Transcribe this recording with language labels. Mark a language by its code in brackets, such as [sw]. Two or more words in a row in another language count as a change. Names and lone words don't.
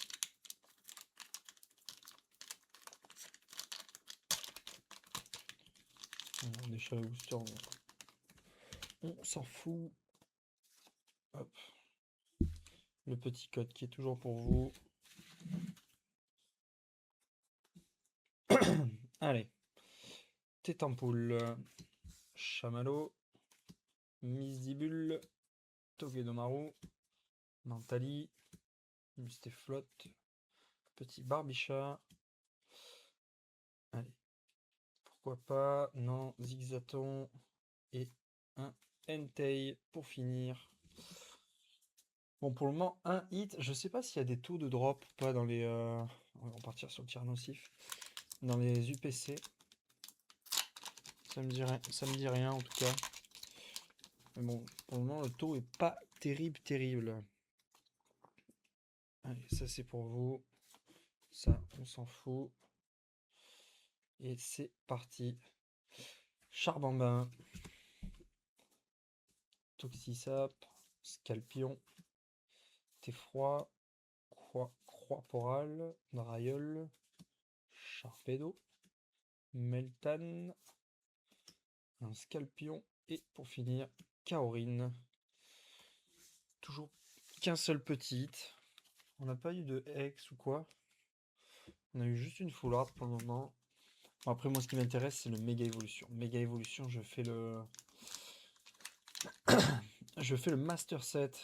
[fr] On est le booster, on s'en fout. Hop. Le petit code qui est toujours pour vous. Allez. Tête en poule. Chamallow. Misdibule. Togedemaru. Mentali. Musteflotte. Petit Barbichat. Allez. Pourquoi pas. Non. Zigzaton. Et un Entei pour finir. Bon, pour le moment, un hit. Je sais pas s'il y a des taux de drop ou pas dans les. On va repartir sur le tir nocif. Dans les UPC. Ça me dit rien en tout cas. Mais bon, pour le moment, le taux est pas terrible, terrible. Allez, ça c'est pour vous. Ça, on s'en fout. Et c'est parti. Charbambin. Toxisap. Scalpion. Theffroi. Croix-Poral. Draiol. Sharpedo. Meltan. Un Scalpion. Et pour finir, Kaorin. Toujours qu'un seul petit hit. On n'a pas eu de Hex ou quoi. On a eu juste une [en] full art [fr] pour le moment. Bon, après, moi, ce qui m'intéresse, c'est le méga évolution. Méga évolution, je fais le master set.